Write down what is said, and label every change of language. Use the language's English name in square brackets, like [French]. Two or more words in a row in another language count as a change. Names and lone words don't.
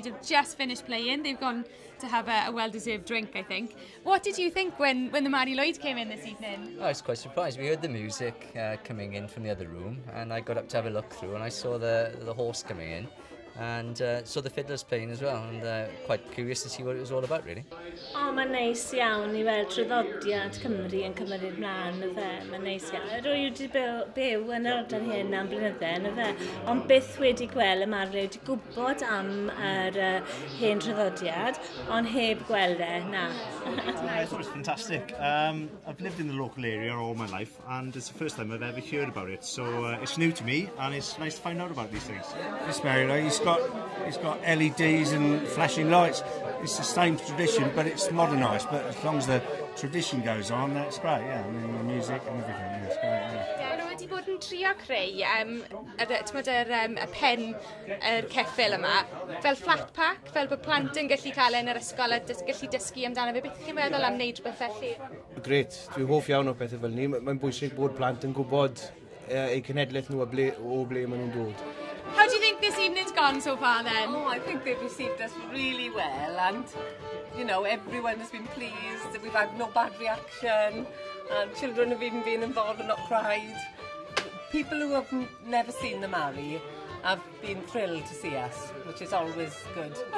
[English] Have just finished playing. They've gone to have a well-deserved drink, I think. What did you think when the Mary Lwyd came in this evening? I was quite surprised. We heard the music coming in from the other room, and I got up to have a look through, and I saw the horse coming in, and saw the fiddlers playing as well, and quite curious to see what it was all about, really. [Welsh] O, mae'n neis iawn i weld traddodiad Cymru yn cymryd mlaen y fe. Mae'n neis iawn. Rwy wedi byw yn yr ardal hyn am blynydde, y fe. Ond byth wedi gweld y Mary Lwyd, wedi gwybod am yr hen traddodiad, ond heb gweld e, na. [English] I thought it was fantastic. I've lived in the local area all my life, and it's the first time I've ever heard about it. So it's new to me, and it's nice to find out about these things. This Mary Lwyd, it's got LEDs and flashing lights. It's the same tradition, but it's modernised. But as long as the tradition goes on, that's great. Yeah, I mean the music and everything. Yeah, it's great. Yeah. [Welsh] Nhw wedi bod yn trio creu y pen, yr ceffyl yma, fel [English] flat pack, [Welsh] fel bod plant yn gallu cael yn yr ysgol a gallu dysgu amdano fe. Beth chi'n meddwl am wneud rhywbeth felly? Gret, dwi'n hoff iawn o bethau fel ni. Mae'n bwysig bod plant yn gwybod eu cenedlaeth nhw o ble maen nhw'n dod. [English] How do you think this evening's gone so far then? Oh, I think they've received us really well, and you know, everyone has been pleased. We've had no bad reaction, and children have even been involved and not cried. People who have never seen the Mary have been thrilled to see us, which is always good.